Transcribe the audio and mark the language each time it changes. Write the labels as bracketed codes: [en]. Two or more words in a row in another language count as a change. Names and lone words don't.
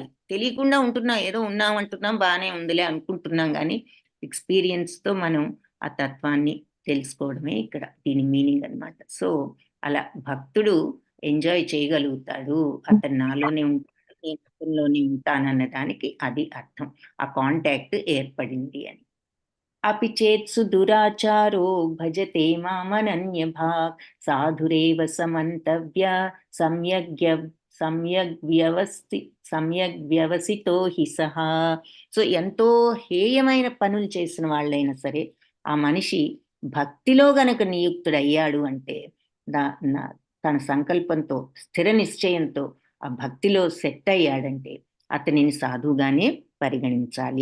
[te] తెలియకుండా ఉంటున్నాం, ఏదో ఉన్నాం అంటున్నాం, బాగానే ఉందిలే అనుకుంటున్నాం, కానీ ఎక్స్పీరియన్స్తో మనం ఆ తత్వాన్ని తెలుసుకోవడమే ఇక్కడ దీని మీనింగ్ అన్నమాట. సో అలా భక్తుడు ఎంజాయ్ చేయగలుగుతాడు, అతను నాలోనే ఉంటాడు, నేను అతనిలోనే ఉంటానన్న దానికి అది అర్థం. ఆ కాంటాక్ట్ ఏర్పడింది అని. [sa] अपि चेत्सु दुराचारो भजते मामनन्यभाक् साधुरेव समन्तव्य सम्यग् सम्यग् వ్యవసితో హి సహా. [te] సో ఎంతో హేయమైన పనులు చేసిన వాళ్ళైనా సరే ఆ మనిషి భక్తిలో గనక నియుక్తుడయ్యాడు అంటే తన సంకల్పంతో స్థిర నిశ్చయంతో ఆ భక్తిలో సెట్ అయ్యాడంటే అతనిని సాధువుగానే పరిగణించాలి.